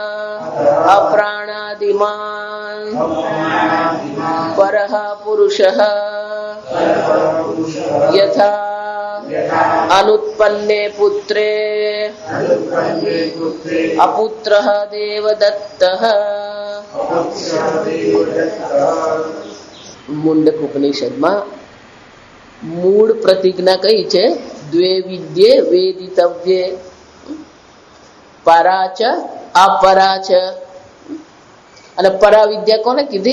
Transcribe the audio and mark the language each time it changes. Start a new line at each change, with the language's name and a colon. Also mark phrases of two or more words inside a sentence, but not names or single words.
Sanskrit: अप्राणादिमान् परः पुरुषः यथा अनुत्पन्ने पुत्रे अपुत्रः देवदत्तः।
Gujarati: મુંડક ઉપનિષદમાં મૂળ પ્રતિજ્ઞા કઈ છે?
Sanskrit: દ્વે વિદ્યે વેદિતવ્યે પરાચ અપરાચ.
Gujarati: અને પરા વિદ્યા કોને કીધી?